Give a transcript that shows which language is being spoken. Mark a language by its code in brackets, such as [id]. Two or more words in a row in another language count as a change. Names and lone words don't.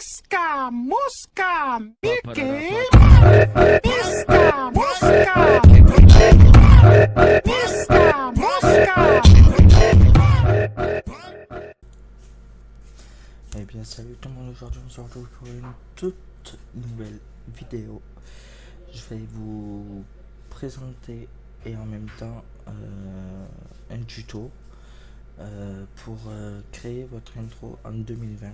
[fr] Mosca, Mosca, Mickey, Pa-pa-da-da-pa. Mosca, Mosca, Mosca, Mosca. Eh bien salut tout le monde, aujourd'hui on se retrouve pour une toute nouvelle vidéo. Je vais vous présenter et en même temps un tuto pour créer votre intro en 2020.